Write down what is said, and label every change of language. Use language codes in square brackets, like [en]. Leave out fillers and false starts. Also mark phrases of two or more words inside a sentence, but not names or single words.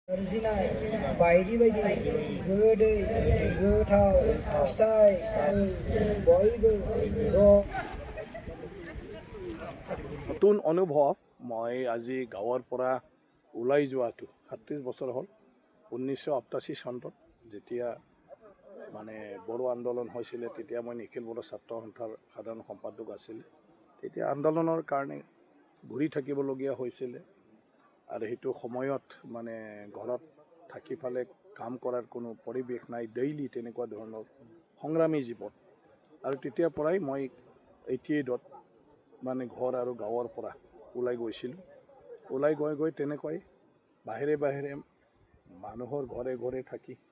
[brx] सोरजिनाय बायदि बायदि गोदै गोथाव फिथाइ बयबो ज' [as] নতুন অনুভৱ মই আজি গাঁৱৰ পৰা ওলাই যোৱাটো ৩৭ বছৰ হ'ল ১৯৮৮ চনত যেতিয়া মানে বড়ো আন্দোলন হৈছিলে তেতিয়া মই নিখিল বড়ো ছাত্ৰ সন্থাৰ সাধাৰণ সম্পাদক আছিলে তেতিয়া আন্দোলনৰ কাৰণে ঘূৰি থাকিবলগীয়া হৈছিলে আৰু সেইটো সময়ত মানে ঘৰত থাকি ফালে কাম কৰাৰ কোনো পৰিৱেশ নাই ডেইলি তেনেকুৱা ধৰণৰ সংগ্ৰামী জীৱন আৰু তেতিয়াৰ পৰাই মই 88ত মানে ঘৰ আৰু গাঁৱৰ পৰা ওলাই গৈছিলোঁ ওলাই গৈ তেনেকৈ বাহিৰে মানুহৰ ঘৰে ঘৰে থাকি